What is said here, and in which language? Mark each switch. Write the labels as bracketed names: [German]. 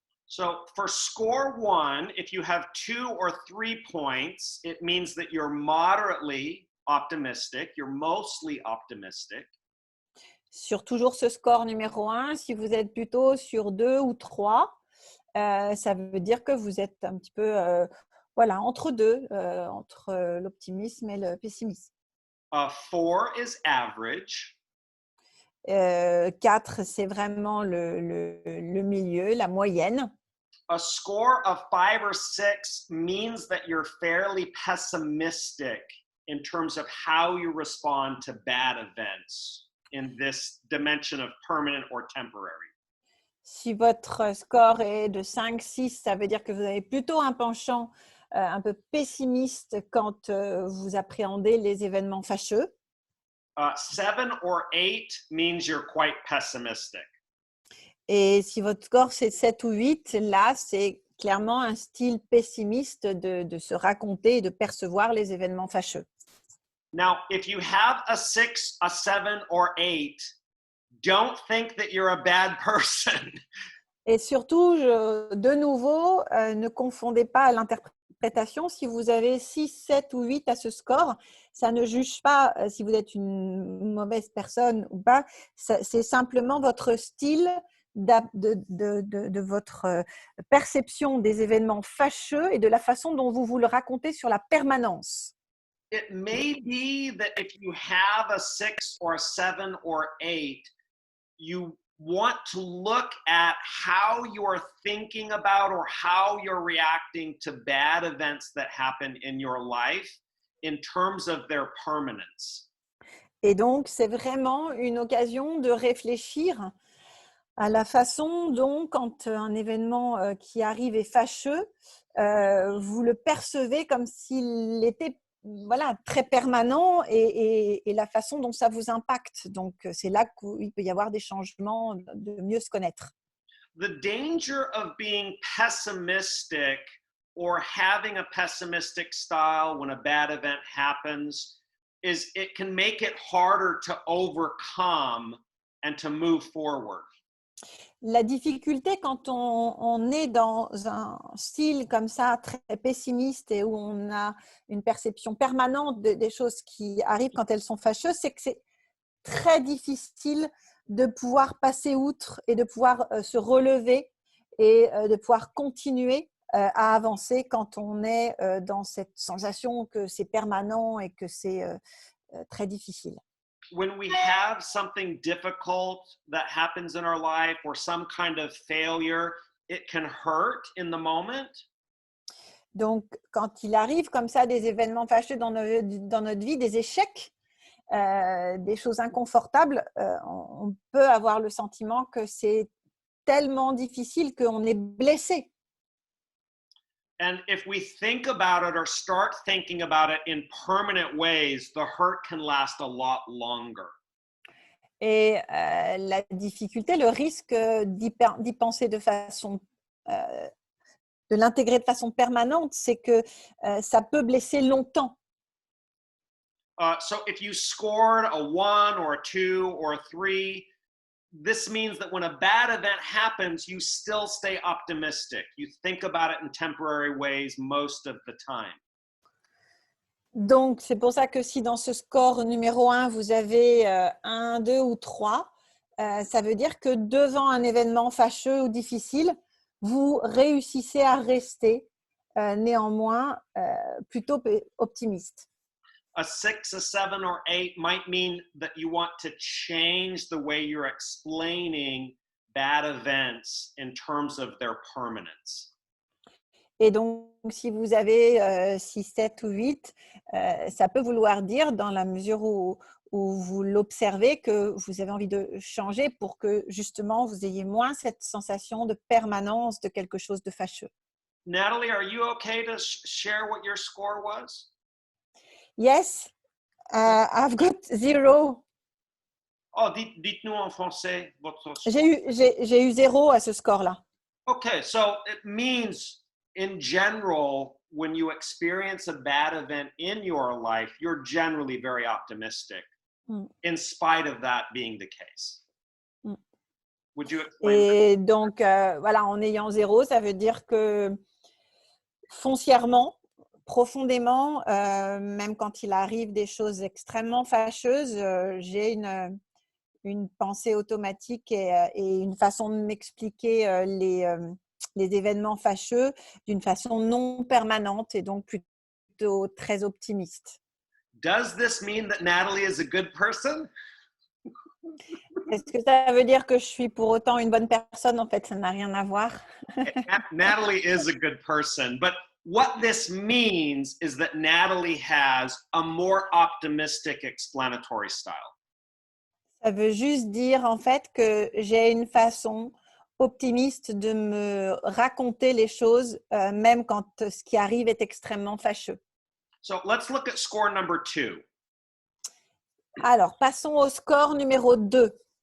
[English] So for score 1, if you have 2 or 3 points, it means that you're moderately optimistic, you're mostly optimistic. [French] Sur toujours ce score numéro 1, si vous êtes plutôt sur 2 ou 3, ça veut dire que vous êtes un petit peu voilà, entre deux, entre l'optimisme et le pessimisme. [English] 4 is average. [French] 4, c'est vraiment le milieu, la moyenne. [English] A score of 5 or 6 means that you're fairly pessimistic in terms of how you respond to bad events in this dimension of permanent or temporary. [French] Si votre score est de 5, 6, ça veut dire que vous avez plutôt un penchant un peu pessimiste quand vous appréhendez les événements fâcheux. [English] 7 or 8 means you're quite pessimistic. [French] Et si votre score c'est 7 ou 8, là, c'est clairement un style pessimiste de se raconter et de percevoir les événements fâcheux. [English] Now, if you have a 6, a 7, or 8, don't think that you're a bad person. [French] Et surtout, de nouveau, ne confondez pas l'interprétation. Si vous avez 6, 7 ou 8 à ce score, ça ne juge pas si vous êtes une mauvaise personne ou pas. C'est simplement votre style de votre perception des événements fâcheux et de la façon dont vous le racontez sur la permanence. [English] It may be that if you have a 6 or a 7 or 8, you want to look at how you're thinking about or how you're reacting to bad events that happen in your life in terms of their permanence. [French] Et donc, c'est vraiment une occasion de réfléchir à la façon dont, quand un événement qui arrive est fâcheux, vous le percevez comme s'il était voilà, très permanent et la façon dont ça vous impacte. Donc, c'est là qu'il peut y avoir des changements, de mieux se connaître. [English] The danger of being pessimistic or having a pessimistic style when a bad event happens is it can make it harder to overcome and to move forward. [French] La difficulté quand on est dans un style comme ça, très pessimiste et où on a une perception permanente des choses qui arrivent quand elles sont fâcheuses, c'est que c'est très difficile de pouvoir passer outre et de pouvoir se relever et de pouvoir continuer à avancer quand on est dans cette sensation que c'est permanent et que c'est très difficile. [English] When we have something difficult that happens in our life or some kind of failure, it can hurt in the moment. [French] Donc, quand il arrive comme ça des événements fâcheux dans notre vie, des échecs, des choses inconfortables, on peut avoir le sentiment que c'est tellement difficile qu'on est blessé. [English] And if we think about it or start thinking about it in permanent ways, the hurt can last a lot longer. [French] Et la difficulté, le risque d'y penser de façon, de l'intégrer de façon permanente, c'est que ça peut blesser longtemps. [English] So if you scored a 1 or a 2 or a 3, this means that when a bad event happens, you still stay optimistic. You think about it in temporary ways most of the time. [French] Donc, c'est pour ça que si dans ce score numéro 1, vous avez 1, 2 ou 3, ça veut dire que devant un événement fâcheux ou difficile, vous réussissez à rester néanmoins plutôt optimiste. [English] A 6, a 7, or 8 might mean that you want to change the way you're explaining bad events in terms of their permanence. [French] Et donc, si vous avez 6, 7 ou 8, ça peut vouloir dire, dans la mesure où vous l'observez, que vous avez envie de changer pour que justement vous ayez moins cette sensation de permanence de quelque chose de fâcheux. [English] Natalie, are you okay to share what your score was? Yes, I've got 0. [French] Oh, dites-nous en français votre score. J'ai eu 0 à ce score-là. [English] Okay, so it means in general, when you experience a bad event in your life, you're generally very optimistic, in spite of that being the case. Would you explain that? [French] Et donc, voilà, en ayant 0, ça veut dire que foncièrement, profondément, même quand il arrive des choses extrêmement fâcheuses, j'ai une pensée automatique et une façon de m'expliquer les événements fâcheux d'une façon non permanente et donc plutôt très optimiste. [English] Does this mean that Natalie is a good person? [French] Est-ce que ça veut dire que je suis pour autant une bonne personne? En fait, ça n'a rien à voir. [English] Natalie is a good person, but what this means is that Natalie has a more optimistic explanatory style. [French] Ça veut juste dire en fait que j'ai une façon optimiste de me raconter les choses, même quand ce qui arrive est extrêmement fâcheux. [English] So let's look at score number 2. [French] Alors, passons au score numéro 2.